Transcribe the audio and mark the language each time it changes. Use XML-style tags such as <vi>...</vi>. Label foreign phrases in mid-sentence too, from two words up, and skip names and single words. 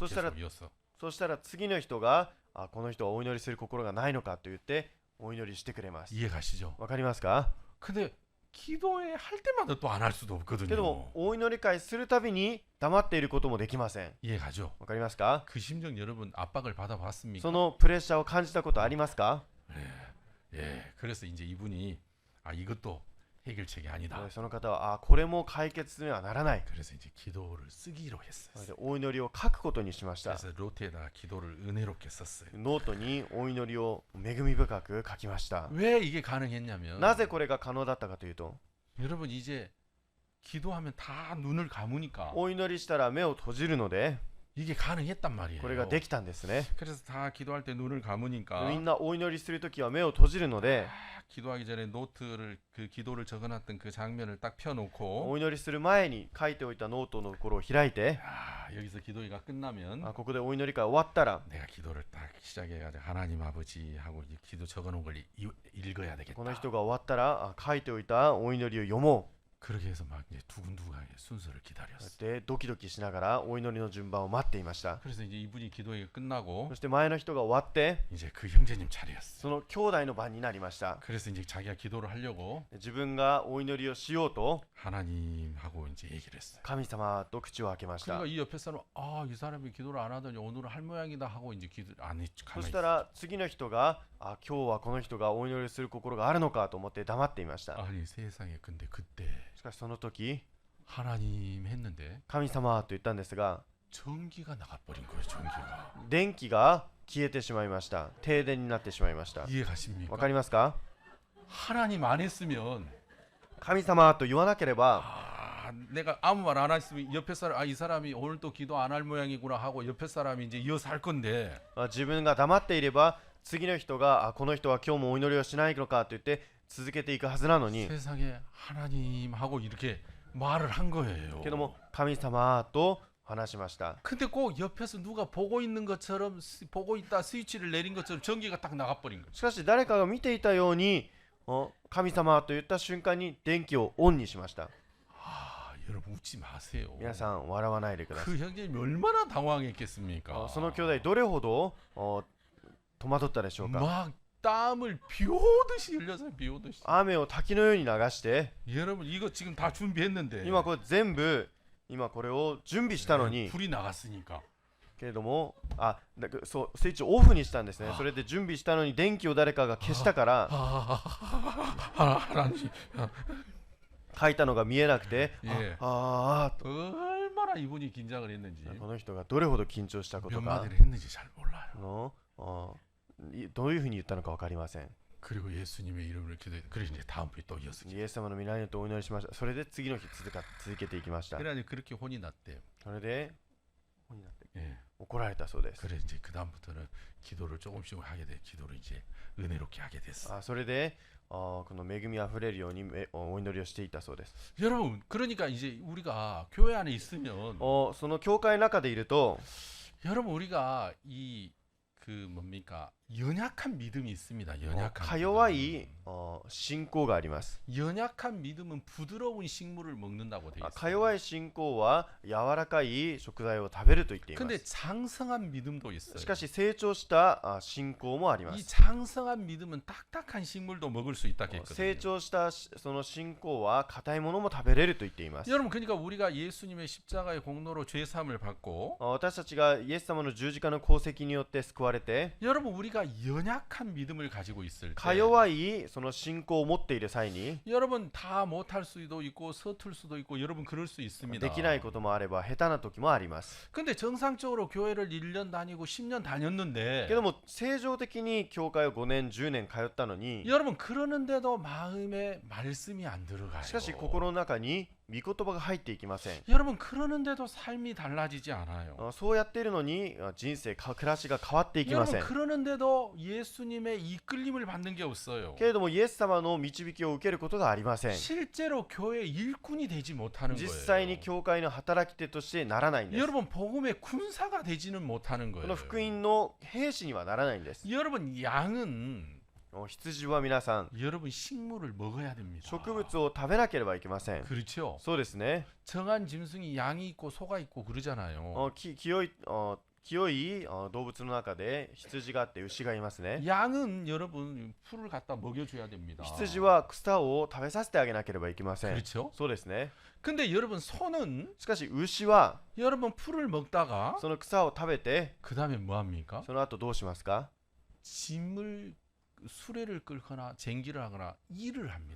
<ko>소스타라- 계속 이어서.</ko> <ja>そしたら次の人がこの人はお祈りする心がないのかと言ってお祈りしてくれます。</ja> <ko>이해가시죠?</ko> <ja>わかりますか？</ja> <ko>근데 기도회 할 때마다 또 안 할 수도</ko> <ja>けど</ja> <ko>없거든요.</ko> <ja>もお祈り会するたびに黙っていることもできません。</ja> <ko>이해가죠?</ko> <ja>わかりますか？</ja> <ko>그 심정 여러분 압박을 받아봤습니까?</ko> <ja>そのプレッシャーを感じたことありますか？</ja> <ko>예, 그래서 이제 이분이 아 이것도 해결책이 아니다.</ko> <ja>その方はこれも解決にはならない。</ja> <ko>그래서 이제 기도를 쓰기로</ko> <ja>それ</ja> <ko>했어요.</ko> <ja>でお祈りを書くことにしました。</ja> <ko>그래서 로트에다가 기도를 은혜롭게 썼어요.</ko> <ja>ノートにお祈りを恵み深く書きました。</ja> <ko>왜 이게 가능했냐면</ko> <ja>なぜこれが可能だったかというと、</ja> <ko>여러분 이제 기도하면 다 눈을 감으니까</ko> <ja>お祈りしたら目を閉じるので</ja> <ko>이게 가능했단 말이에요.</ko> <ja>これができたんですね。</ja> <ko>그래서 다 기도할 때 눈을 감으니까</ko> <ja>みんなお祈りするときは目を閉じるので、</ja> <ko>기도하기 전에 노트를 그 기도를 적어놨던 그 장면을 딱 펴놓고</ko> <ja>お祈りする前に書いておいたノートのところを開いて、</ja> <ko>여기서 기도회가 끝나면</ko> <ja>ここでお祈り会終わったら</ja> <ko>내가 기도를 딱 시작해가지고 하나님 아버지 하고 이제 기도 적어놓은 걸 읽어야 되겠다.</ko> <ja>この人が終わったら書いておいたお祈りを読も</ja> <ko>그렇게 해서 막 이제 두근두근하게 순서를</ko> <ja>う</ja> <ko>기다렸어.</ko> <ja>でドキドキしながらお祈りの順番を待っていました。</ja> <ko>그래서 이제 이분이 기도회가 끝나고</ko> <ja>そして前の人が終わって</ja> <ko>이제 그 형제님 차례였어.</ko> <ja>その兄弟の番になりました。</ja> <ko>그래서 이제 자기가 기도를 하려고</ko> <ja>自分がお祈りをしようと</ja> <ko>하나님하고 이제 얘기를 했어요.</ko> <ja>神様と口を開けました。</ja> <ko>그러니까 이 옆에 사람 이 사람이 기도를 안 하더니 오늘은 할 모양이다 하고 이제 기도 안 했.</ko> <ja>そ</ja> <ko>가만히</ko> <ja>したら次の人が今日はこの人がお祈りする心があるのかと思って黙っていました。</ja> <ko>아니 세상에 근데 그때</ko> <ja>しかしその時</ja> <ko>하나님 했는데</ko> <ja>神様と言ったんですが</ja> <ko>전기가 나가버린 거예요. 전기가.</ko> <ja>電気が消えてしまいました。停電になってしまいました。</ja> <ko>이해가십니까?</ko> <ja>わかりますか？</ja> <ko>하나님 안 했으면</ko> <ja>神様と言わなければ</ja> <ko>내가 아무 말 안 했으면 옆에 사람 이 사람이 오늘 또 기도 안 할 모양이구나 하고 옆에 사람이 이제 이어서 할 건데</ko> <ja>自分が黙っていれば次の人がこの人は今日もお祈りをしないのかと言って続けていくはずなのに</ja> <ko>세상에 하나님 하고 이렇게 말을 한 거예요.</ko> <ja>けども神様と話しました。</ja> <ko>근데 꼭 옆에서 누가 보고 있는 것처럼 보고 있다 스위치를 내린 것처럼 전기가 딱 나가버린 거죠.</ko> <ja>しかし誰かが見ていたように神様と言った瞬間に電気をオンにしました。</ja> <ko>여러분 웃지 마세요.</ko> <ja>皆さん笑わないでください。</ja> <ko>그 형제님이 얼마나 당황했겠습니까?</ko> <ja>その兄弟どれほど戸惑ったでしょうか。</ja> <ko>막 땀을 비 오듯이 흘려서 비 오듯이.</ko> <ja>雨を滝のように流して</ja> <ko>여러분 이거 지금 다 준비했는데</ko> <ja>今これ全部今これを準備したのに</ja> <ko>불이 나갔으니까</ko> <ja>けれどもそうスイッチをオフにしたんですね。それで準備したのに電気を誰かが消したから</ja> <ko>하나님</ko> <ja>書いたのが見えなくて</ja> <ko>예.</ko> <ja>と</ja> <ko>얼마나 이분이 긴장을 했는지</ko> <ja>この人がどれほど緊張したこと</ja> <ko>몇</ko> <ja>か</ja> <ko>마디를 했는지 잘 몰라요.</ko> <ja>どういうふうに言ったのか分かりません。</ja> <ko>그리고 예수님의 이름을 기도해. 그래서 이제 다음 부 또 이어서.</ko> <ja>イエス様の皆によってお祈りしました。それで次の日続けていきました。</ja> <ko>그래 그렇게 혼이 났대요.</ko> <ja>それで本になって</ja> <ko>예.</ko> <ja>怒られたそうです。</ja> <ko>그래 이제 그 다음부터는 기도를 조금씩 하게 돼. 기도를 이제 은혜롭게 하게 됐어.</ko> <ja>それでこの恵みあふれるようにお祈りをしていたそうです。</ja> <ko>여러분 그러니까 이제 우리가 교회 안에 있으면</ko> <ja>その教会の中でいると</ja> <ko>여러분 우리가 이 그 뭡니까 연약한 믿음이 있습니다. 연약한</ko> <ja>か弱い信仰があります。</ja> <ko>연약한 믿음은 부드러운 식물을 먹는다고 돼 있어요.</ko> <ja>か弱い信仰は柔らかい食材を食べると言っていま</ja> <ko>근데</ko> <ja>す。</ja> <ko>장성한 믿음도 있어요.</ko> <ja>しかし成長した信仰もありま</ja> <ko>이</ko> <ja>す。</ja> <ko>장성한 믿음은 딱딱한 식물도 먹을 수 있다</ko> <ja>成</ja> <ko>했거든요.</ko> <ja>長したその信仰は硬いものも食べれると言っています。</ja> <ko>여러분 그러니까 우리가 예수님의 십자가의 공로로 죄 사함을 받고</ko> <ja>私たちがイエス様の十字架の功績によって救われて</ja> <ko>여러분 우리가 우리가 연약한 믿음을 가지고 있을</ko> <ja>か</ja> <ko>때</ko> <ja>弱いその信仰を持っている際に</ja> <ko>여러분 다 못할 수도 있고 서툴 수도 있고 여러분 그럴 수 있습니다.</ko> <ja>できないこともあれば下手な時もあります。</ja> <ko>근데 정상적으로 교회를 1년 다니고 10년 다녔는데</ko> <ja>けども正常的に教会を5年10年通ったのに</ja> <ko>여러분 그러는데도 마음에 말씀이 안 들어가요.</ko> <ja>しかし心の中に御言葉が入っていきません。</ja> <ko>여러분 그러는데도 삶이 달라지지 않아요.</ko> <ja>そうやっているのに人生暮らしが変わっていきませ</ja> <ko>여러분</ko> <ja>ん。</ja> <ko>그러는데도 예수님의 이끌림을 받는 게 없어요.</ko> <ja>けれどもイエス様の導きを受けることがありません。</ja> <ko>실제로 교회 일꾼이 되지 못하는</ko> <ja>実</ja> <ko>거예요.</ko> <ja>際に教会の働き手としてならないんです。</ja> <ko>여러분 복음의 군사가 되지는 못하는</ko> <ja>こ</ja> <ko>거예요.</ko> <ja>の福音の兵士にはならないんです。</ja> <ko>여러분 양은</ko> <ja>羊は皆さん</ja> <ko>여러분 식물을 먹어야 됩니다.</ko> <ja>植物を食べなければいけません。</ja> <ko>그렇죠.</ko> <ja>そうですね。</ja> <ko>정한 짐승이 양이 있고 소가 있고 그러잖아요.</ko> <ja>清い動物の中で羊があって牛がいますね。</ja> <ko>양은 여러분 풀을 갖다 먹여줘야 됩니다.</ko> <ja>羊は草を食べさせてあげなければいけません。</ja> <ko>그렇죠.</ko> <ja>そうですね。</ja> <ko>근데 여러분 소는</ko> <ja>しかし牛は</ja> <ko>여러분 풀을 먹다가</ko> <ja>その草を食べて</ja> <ko>그 다음에 뭐 합니까?</ko> <ja>その後どうしますか？</ja> <ko>짐을 수레를 끌거나 쟁기를 하거나 일을 합니다.</ko>